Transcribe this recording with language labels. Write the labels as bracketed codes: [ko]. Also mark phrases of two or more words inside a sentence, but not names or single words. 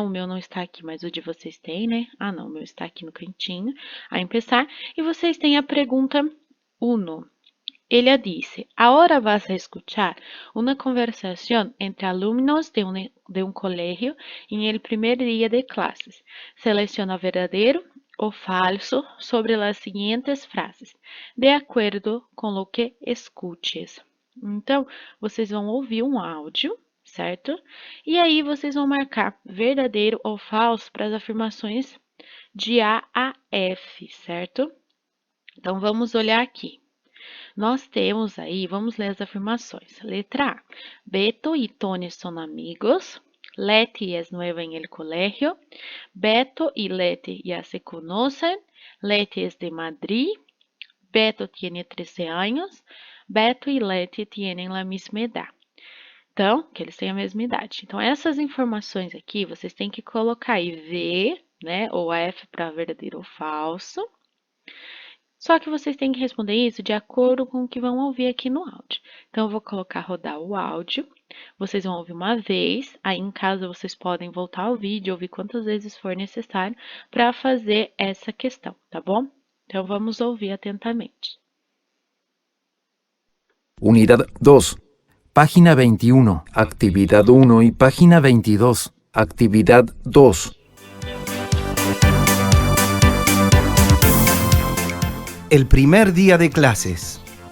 [pt] O meu não está aqui, mas o de vocês tem, né? Ah, não, o meu está aqui no cantinho, a empezar. E vocês têm a pergunta 1. [es] Ella dice, ahora vas a escuchar una conversación entre alumnos de un colegio en el primer día de clases. Selecciona verdadero o falso sobre las siguientes frases, [pt] de acordo com o que escutes. Então, vocês vão ouvir um áudio, certo? E aí vocês vão marcar verdadeiro ou falso para as afirmações de A F, certo? Então, vamos olhar aqui. Nós temos aí, vamos ler as afirmações. Letra A. [es] Beto y Tony son amigos. Leti es nueva en el colegio. Beto y Leti ya se conocen. Leti es de Madrid. Beto tiene 13 años. Beto e Leti tienen la misma edad. [pt] Então, que eles têm a mesma idade. Então, essas informações aqui, vocês têm que colocar aí V, né, ou F para verdadeiro ou falso. Só que vocês têm que responder isso de acordo com o que vão ouvir aqui no áudio. Então, eu vou colocar rodar o áudio. Vocês vão ouvir uma vez. Aí, em casa, vocês podem voltar ao vídeo, ouvir quantas vezes for necessário para fazer essa questão, tá bom? Então, vamos ouvir atentamente. [es] Unidad 2. Página 21. Actividad 1 y página 22. Actividad 2. El primer día de clases.